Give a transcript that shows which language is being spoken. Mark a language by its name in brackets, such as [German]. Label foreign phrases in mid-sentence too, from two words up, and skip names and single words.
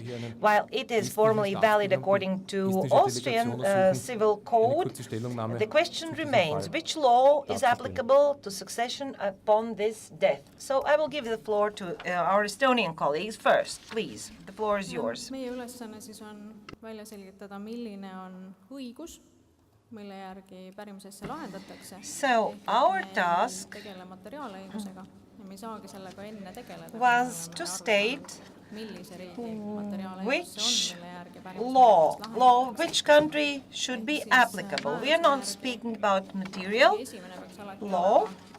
[English] While it is formally valid according to Austrian civil code, the question remains, which law is applicable to succession upon this death? So I will give the floor to our Estonian colleagues first. Please, the floor is yours. [Estonian] Meie ülesanne siis on välja selgitada, milline on õigus, mille järgi pärimusesse lahendatakse. [English] So our task was to state which which country should be applicable. We are not speaking about material law.